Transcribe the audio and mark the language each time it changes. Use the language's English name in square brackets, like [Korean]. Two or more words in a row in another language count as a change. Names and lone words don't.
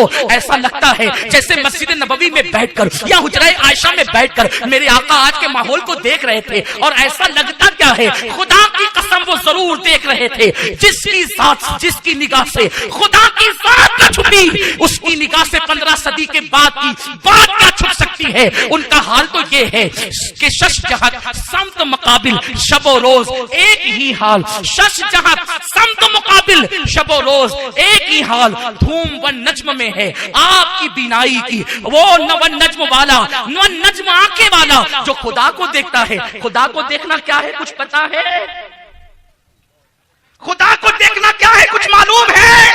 [Urdu] ایسا لگتا ہے جیسے مسجد نبوی میں بیٹھ کر یا حجرہ عائشہ میں بیٹھ کر میرے آقا آج کے ماحول کو دیکھ رہے تھے، اور ایسا لگتا کیا ہے، خدا کی قسم وہ ضرور دیکھ رہے تھے، جس کی ذات، جس کی نگاہ سے خدا کی ذات نہ چھپی، اس کی نگاہ سے 15 صدی کے بعد کی بات کیا چھپ سکتی ہے؟ ان کا حال تو یہ ہے کہ شش جہت سمت مقابل شب و روز ایک ہی حال، شش جہت سمت مقابل شب و روز ایک ہی حال، دھوم و نجم میں ہے آپ کی بینائی کی، وہ نو نجم والا، نو نجم آنکھیں والا جو خدا کو دیکھتا ہے۔ خدا کو دیکھنا کیا ہے کچھ پتا ہے؟ خدا کو دیکھنا کیا ہے کچھ معلوم ہے؟